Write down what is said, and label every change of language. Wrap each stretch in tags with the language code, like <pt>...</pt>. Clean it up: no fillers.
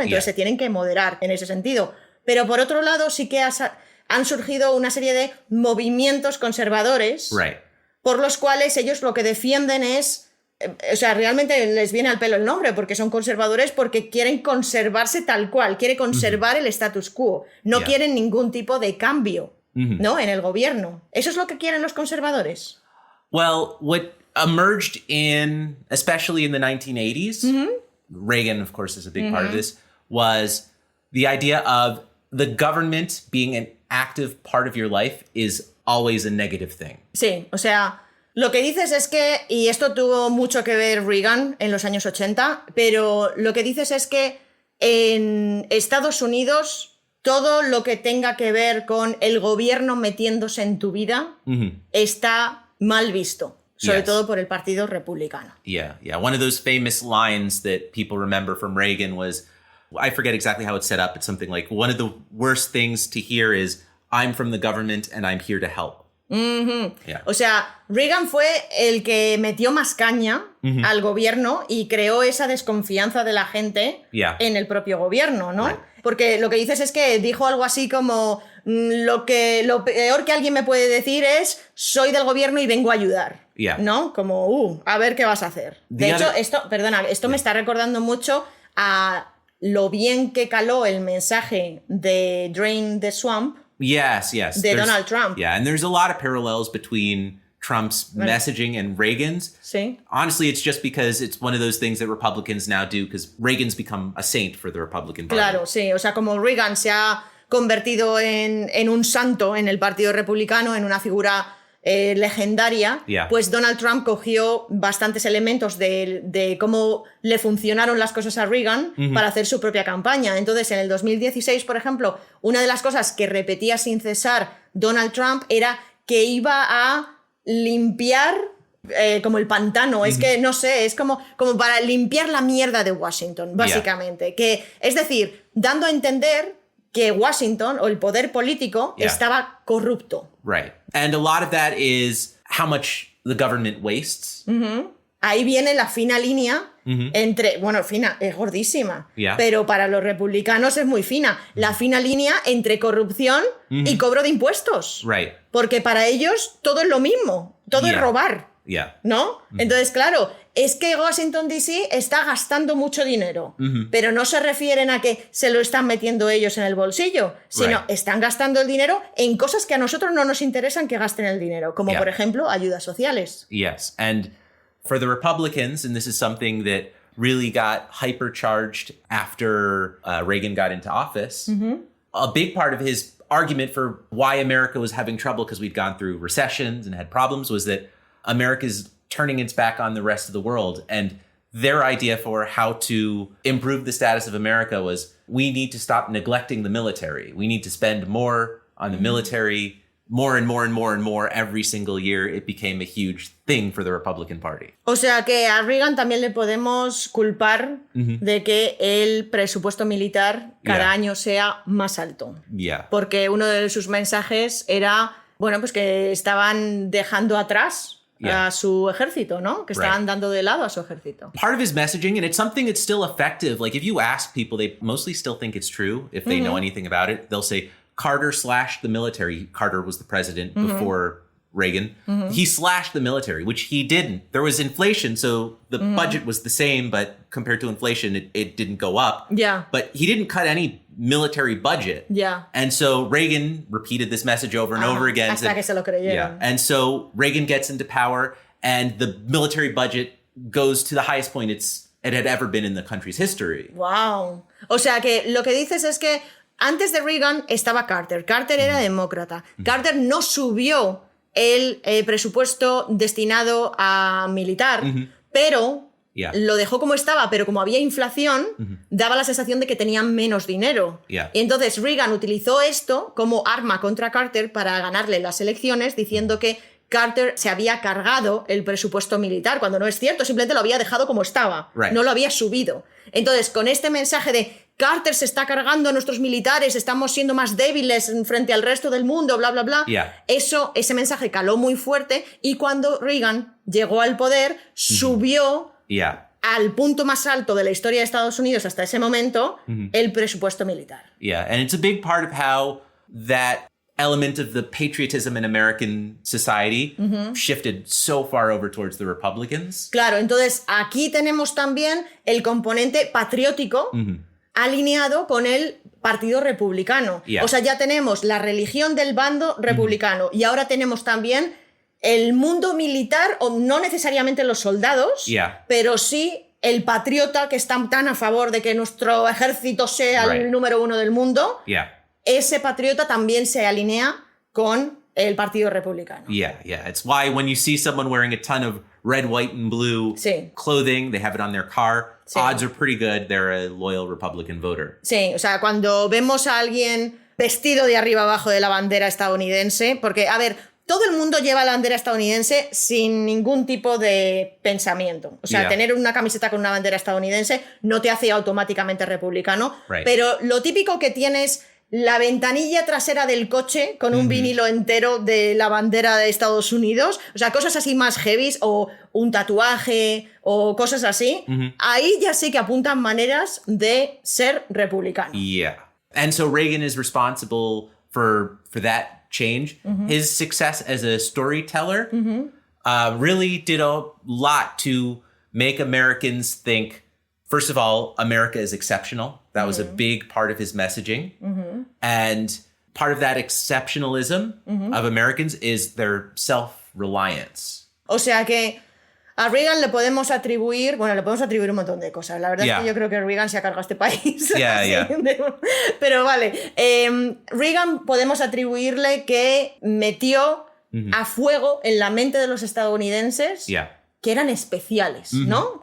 <es>Entonces se tienen que moderar en ese sentido. Pero por otro lado sí que han surgido una serie de movimientos conservadores por los cuales ellos lo que defienden es... O sea, realmente les viene al pelo el nombre porque son conservadores porque quieren conservarse tal cual, quiere conservar el status quo, no quieren ningún tipo de cambio, ¿no? En el gobierno. ¿Eso es lo que quieren los conservadores?</es> <en>Well, what emerged especially in the 1980s, Reagan, of course, is a big part of this, was the idea of the government being an active part of your life is always a negative thing.</en> <es>Sí, o sea... Lo que dices es que, y esto tuvo mucho que ver Reagan en los años 80, pero lo que dices es que en Estados Unidos todo lo que tenga que ver con el gobierno metiéndose en tu vida está mal visto, sobre todo por el Partido Republicano.</es> <en>Yeah. One of those famous lines that people remember from Reagan was, I forget exactly how it's set up. It's something like, one of the worst things to hear is, I'm from the government and I'm here to help. Yeah.</en> <es>O sea, Reagan fue el que metió más caña al gobierno y creó esa desconfianza de la gente en el propio gobierno, ¿no?</es> <en>Right.</en> <es>Porque lo que dices es que dijo algo así como, lo peor que alguien me puede decir es, soy del gobierno y vengo a ayudar. ¿No? Como, a ver qué vas a hacer. De hecho, esto me está recordando mucho a lo bien que caló el mensaje de</es> <en>Drain the Swamp. Yes.</en> <es>De Donald Trump.</es> <en>Yeah, and there's a lot of parallels between Trump's messaging and Reagan's.</en> <es>Sí.</es> <en>Honestly, it's just because it's one of those things that Republicans now do, because Reagan's become a saint for the Republican Party.</en> <es>Claro, sí. O sea, como Reagan se ha convertido en un santo en el Partido Republicano, en una figura legendaria, pues Donald Trump cogió bastantes elementos de cómo le funcionaron las cosas a Reagan para hacer su propia campaña. Entonces, en el 2016, por ejemplo, una de las cosas que repetía sin cesar Donald Trump era que iba a limpiar como el pantano, es que no sé, es como para limpiar la mierda de Washington, básicamente. Que, es decir, dando a entender que Washington o el poder político estaba corrupto.</es> <en>Right. And a lot of that is how much the government wastes.</en> <es>Ahí viene la fina línea entre, bueno, fina, es gordísima, pero para los republicanos es muy fina. La fina línea entre corrupción y cobro de impuestos. Right. Porque para ellos todo es lo mismo, todo es robar. ¿No? Entonces, claro, es que Washington DC está gastando mucho dinero, pero no se refieren a que se lo están metiendo ellos en el bolsillo, sino están gastando el dinero en cosas que a nosotros no nos interesan que gasten el dinero, como por ejemplo ayudas sociales.</es> <en>Yes, and for the Republicans, and this is something that really got hypercharged after Reagan got into office, a big part of his argument for why America was having trouble because we'd gone through recessions and had problems was that America's turning its back on the rest of the world. And their idea for how to improve the status of America was, we need to stop neglecting the military. We need to spend more on the military, more and more and more and more every single year. It became a huge thing for the Republican Party.</en> <es>O sea que a Reagan también le podemos culpar de que el presupuesto militar cada año sea más alto. Porque uno de sus mensajes era, bueno, pues que estaban dejando atrás a su ejército, ¿no? Que estaban dando de lado a su ejército.</es> <en>Part of his messaging, and it's something that's still effective. Like, if you ask people, they mostly still think it's true. If they know anything about it, they'll say, Carter slashed the military. Carter was the president before Reagan. He slashed the military, which he didn't. There was inflation, so the budget was the same, but compared to inflation, it didn't go up. But he didn't cut any military budget. And so Reagan repeated this message over and over again.</en> <es>Hasta que se lo creyeron.</es> <en>And so Reagan gets into power, and the military budget goes to the highest point it had ever been in the country's history. Wow.</en> <es>O sea que lo que dices es que antes de Reagan estaba Carter. Carter era demócrata. Carter no subió el presupuesto destinado a militar, pero lo dejó como estaba, pero como había inflación, daba la sensación de que tenían menos dinero. Y entonces Reagan utilizó esto como arma contra Carter para ganarle las elecciones, diciendo que Carter se había cargado el presupuesto militar, cuando no es cierto, simplemente lo había dejado como estaba, no lo había subido. Entonces, con este mensaje de Carter se está cargando a nuestros militares, estamos siendo más débiles frente al resto del mundo, bla, bla, bla. Ese mensaje caló muy fuerte, y cuando Reagan llegó al poder, subió al punto más alto de la historia de Estados Unidos hasta ese momento el presupuesto militar.</es> <en>And it's a big part of how that element of the patriotism in American society shifted so far over towards the Republicans.</en> <es>Claro, entonces aquí tenemos también el componente patriótico alineado con el Partido Republicano. O sea, ya tenemos la religión del bando republicano y ahora tenemos también el mundo militar, o no necesariamente los soldados, pero sí el patriota que está tan a favor de que nuestro ejército sea el número uno del mundo. Ese patriota también se alinea con el Partido Republicano.</es> <en>It's why when you see someone wearing a ton of red, white, and blue clothing, they have it on their car, odds are pretty good they're a loyal Republican voter.</en> <es>Sí, o sea, cuando vemos a alguien vestido de arriba abajo de la bandera estadounidense, porque, a ver, todo el mundo lleva la bandera estadounidense sin ningún tipo de pensamiento. O sea,</es> <en>Yeah.</en> <es>tener una camiseta con una bandera estadounidense no te hace automáticamente republicano,</es> <en>Right.</en> <es>pero lo típico que tienes la ventanilla trasera del coche con un vinilo entero de la bandera de Estados Unidos, o sea, cosas así más heavies, o un tatuaje o cosas así, ahí ya sí que apuntan maneras de ser republicano.</es> <en>Yeah. And so Reagan is responsible for that change. His success as a storyteller really did a lot to make Americans think, first of all, America is exceptional. That was a big part of his messaging. And part of that exceptionalism of Americans is their self-reliance.</en> <es>O sea que a Reagan le podemos atribuir un montón de cosas. La verdad es que yo creo que Reagan se ha cargado este país.</es> <en>Yeah.</en> <es>Pero vale, Reagan podemos atribuirle que metió a fuego en la mente de los estadounidenses que eran especiales, ¿no?</es>